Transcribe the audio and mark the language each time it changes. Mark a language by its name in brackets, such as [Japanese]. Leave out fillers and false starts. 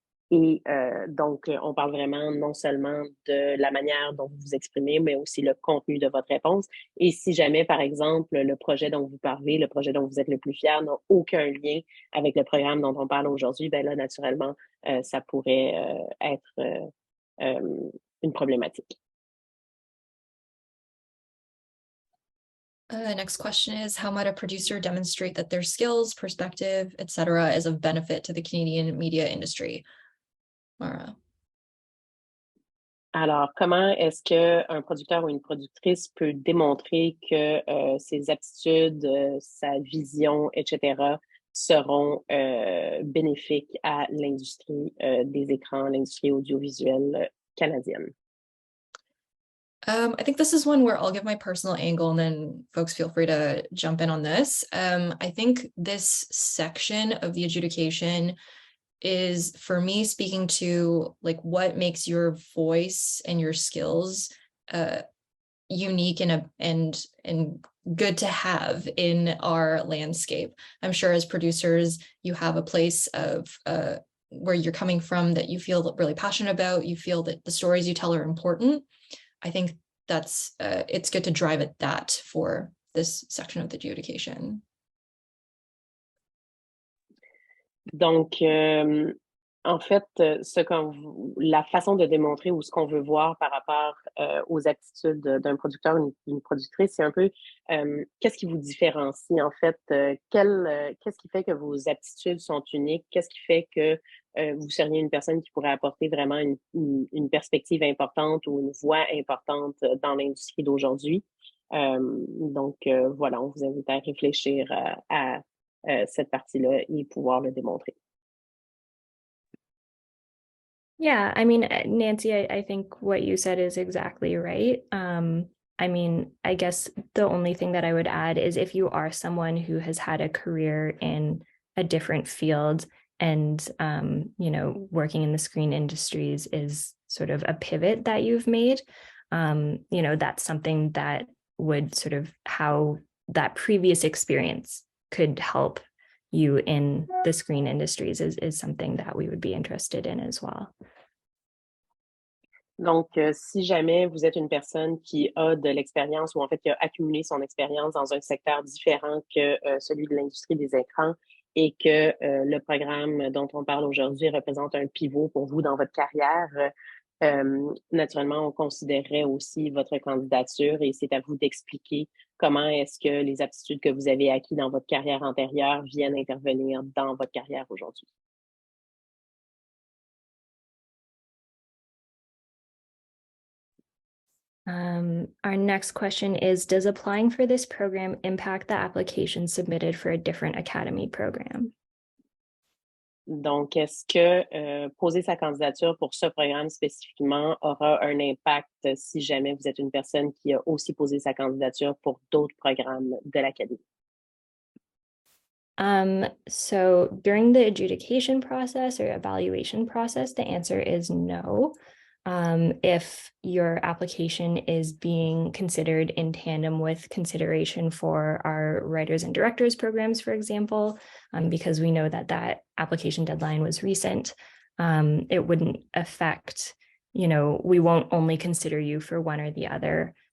[French] Et donc, on parle vraiment non seulement de la manière dont vous vous exprimez, mais aussi le contenu de votre réponse. Et si jamais, par exemple, le projet dont vous parlez, le projet dont vous êtes le plus fier n'a aucun lien avec le programme dont on parle aujourd'hui, ben là, naturellement, ça pourrait être une problématique. [English] Next question is, how might a producer demonstrate that their skills, perspective, etc. is of benefit to the Canadian media industry? Mara. [French] Alors, comment est-ce qu'un producteur ou une productrice peut démontrer que ses aptitudes, sa vision, etc., seront bénéfiques à l'industrie des écrans, l'industrie audiovisuelle canadienne? [English] I think this is one where I'll give my personal angle and then folks feel free to jump in on this. I think this section of the adjudication is, for me, speaking to like what makes your voice and your skills unique and good to have in our landscape. I'm sure as producers, you have a place of where you're coming from that you feel really passionate about. You feel that the stories you tell are important. I think that's it's good to drive at that for this section of the adjudication. [French] Donc, en fait, la façon de démontrer ou ce qu'on veut voir par rapport aux aptitudes d'un producteur ou d'une productrice, c'est un peu qu'est-ce qui vous différencie en fait? Qu'est-ce qui fait que vos aptitudes sont uniques? Qu'est-ce qui fait que vous seriez une personne qui pourrait apporter vraiment une perspective importante ou une voix importante dans l'industrie d'aujourd'hui? Donc, voilà, on vous invite à réfléchir à cette partie-là et pouvoir le démontrer. [English] Yeah, I mean, Nancy, I think what you said is exactly right. I mean, I guess the only thing that I would add is if you are someone who has had a career in a different field and, you know, working in the screen industries is sort of a pivot that you've made, you know, that's something that would sort of how that previous experience could help you in the screen industries is something that we would be interested in as well. [French] Donc, si jamais vous êtes une personne qui a de l'expérience ou en fait qui a accumulé son expérience dans un secteur différent que celui de l'industrie des écrans et que le programme dont on parle aujourd'hui représente un pivot pour vous dans votre carrière, naturellement, on considérerait aussi votre candidature et c'est à vous d'expliquer comment est-ce que les aptitudes que vous avez acquises dans votre carrière antérieure viennent intervenir dans votre carrière aujourd'hui. [English] Our next question is, does applying for this program impact the application submitted for a different academy program? [French] Donc, est-ce que poser sa candidature pour ce programme spécifiquement aura un impact si jamais vous êtes une personne qui a aussi posé sa candidature pour d'autres programmes de l'Académie? [English] So during the adjudication process or evaluation process, the answer is no. If your application is being considered in tandem with consideration for our writers and directors programs, for example, because we know that that application deadline was recent, it wouldn't affect, you know, we won't only consider you for one or the other.